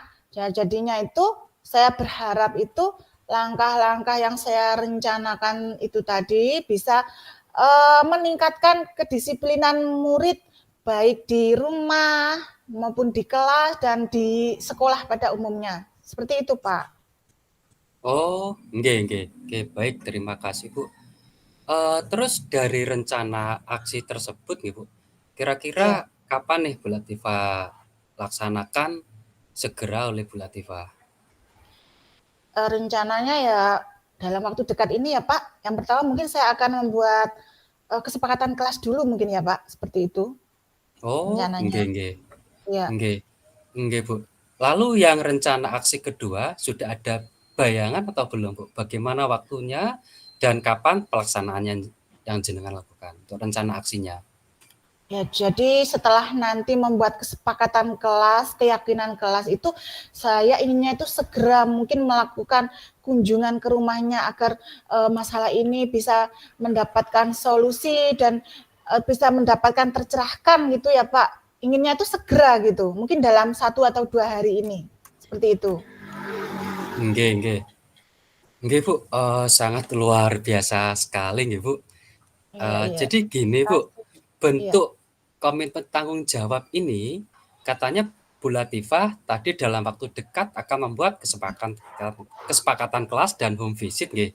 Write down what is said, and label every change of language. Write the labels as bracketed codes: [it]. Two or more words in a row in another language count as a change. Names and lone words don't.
[id] Ya, jadinya itu saya berharap itu langkah-langkah yang saya rencanakan itu tadi bisa meningkatkan kedisiplinan murid baik di rumah maupun di kelas dan di sekolah pada umumnya. Seperti itu, Pak. [jv] Oh, nggih, nggih, nggih, [id] baik, terima kasih, Bu. Terus dari rencana aksi tersebut nih, Bu, kira-kira Iya, kapan nih Bu Latifah laksanakan segera oleh Bu Latifah? rencananya ya dalam waktu dekat ini ya Pak. Yang pertama mungkin saya akan membuat kesepakatan kelas dulu mungkin ya Pak, seperti itu Oh, rencananya. [jv] nggih nggih, [id] Iya. [jv] nggih, nggih, Bu. [id] Lalu yang rencana aksi kedua sudah ada bayangan atau belum, Bu? Bagaimana waktunya dan kapan pelaksanaannya yang jenengan lakukan untuk rencana aksinya? Ya, jadi setelah nanti membuat kesepakatan kelas, keyakinan kelas itu, saya inginnya itu segera mungkin melakukan kunjungan ke rumahnya agar masalah ini bisa mendapatkan solusi dan bisa mendapatkan tercerahkan gitu ya Pak. Inginnya itu segera gitu, mungkin dalam 1 atau 2 hari ini, seperti itu. [jv] Nggih nggih. Nggih, Bu, [id] sangat luar biasa sekali nggih, Bu. Iya, iya. Jadi gini, Terima Bu, kasih. Iya, bentuk komitmen tanggung jawab ini katanya Bu Latifah tadi dalam waktu dekat akan membuat kesepakatan kelas dan [en] home visit [id] nggih.